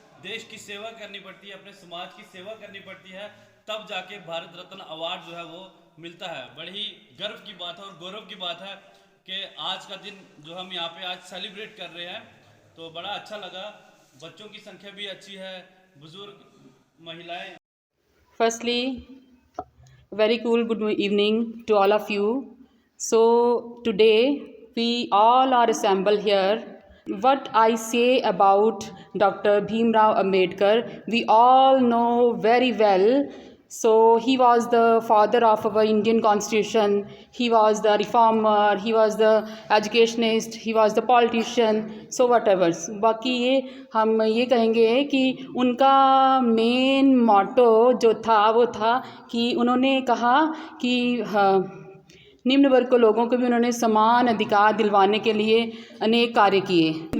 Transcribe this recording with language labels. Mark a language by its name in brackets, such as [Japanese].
[Hindi] देश की सेवा करनी पड़ती है, अपने समाज की सेवा करनी पड़ती है, तब जाके भारत रत्न अवार्ड जो है वो मिलता है। बड़ी ही गर्व की बात है और गौरव की बात है कि आज का दिन जो हम यहाँ पे आज सेलिब्रेट कर रहे हैं, तो बड़ा अच्छा लगा। बच्चों की संख्या भी अच्छी है, बुजुर्ग, महिलाएं। [English] Firstly, very cool good evening to all of you. So today we all are assembled here. What I say about Dr. Bhimrao Ambedkar, we all know very well. So he was the father of our Indian constitution. He was the reformer, he was the educationist, he was the politician. So whatever. [Hindi] बाकी ये हम ये कहेंगे कि उनका main motto जो था वो था कि उन्होंने कहा कि निम्न वर्ग के लोगों को भी उन्होंने समान अधिकार दिलवाने के लिए अनेक कार्य किए।